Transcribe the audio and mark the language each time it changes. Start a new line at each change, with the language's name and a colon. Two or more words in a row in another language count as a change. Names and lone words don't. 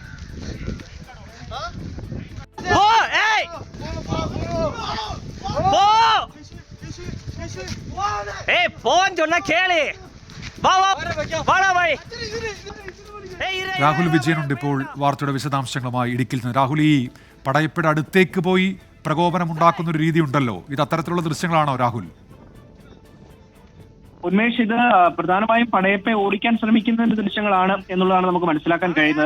Tamil: போ ஏய் போ ஏய் போன்னு சொன்னா கேளு. வா வா வாடா பாய்.
Malayalam: രാഹുൽ വിജയനുണ്ട് ഇപ്പോൾ വാർത്തയുടെ വിശദാംശങ്ങളുമായി ഇടുക്കിയിൽ നിന്ന്. രാഹുൽ, ഈ പടയപ്പയുടെ അടുത്തേക്ക് പോയി പ്രകോപനം ഉണ്ടാക്കുന്ന ഒരു രീതി ഉണ്ടല്ലോ, ഇത് അത്തരത്തിലുള്ള ദൃശ്യങ്ങളാണോ രാഹുൽ? ഉന്മേഷ്, ഇത് പ്രധാനമായും പടയപ്പയെ ഓടിക്കാൻ ശ്രമിക്കുന്നതിന്റെ ദൃശ്യങ്ങളാണ് എന്നുള്ളതാണ് നമുക്ക് മനസ്സിലാക്കാൻ കഴിയുന്നത്.